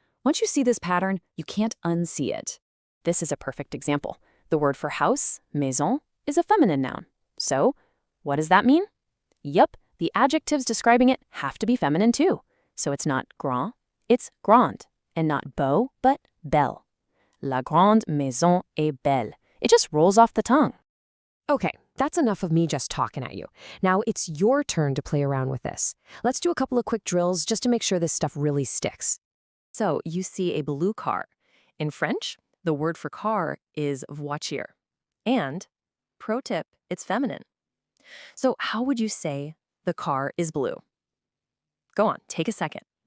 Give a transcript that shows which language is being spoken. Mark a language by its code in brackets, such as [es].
[en] Once you see this pattern, you can't unsee it. This is a perfect example. The word for house, maison, is a feminine noun. So, what does that mean? Yup, the adjectives describing it have to be feminine too. So it's not grand, it's grande, and not beau, but belle. [fr] La grande maison est belle. [en] It just rolls off the tongue. Okay, that's enough of me just talking at you. Now it's your turn to play around with this. Let's do a couple of quick drills just to make sure this stuff really sticks. So you see a blue car. In French, the word for car is voiture. And, pro tip, it's feminine. So how would you say the car is blue? Go on, take a second.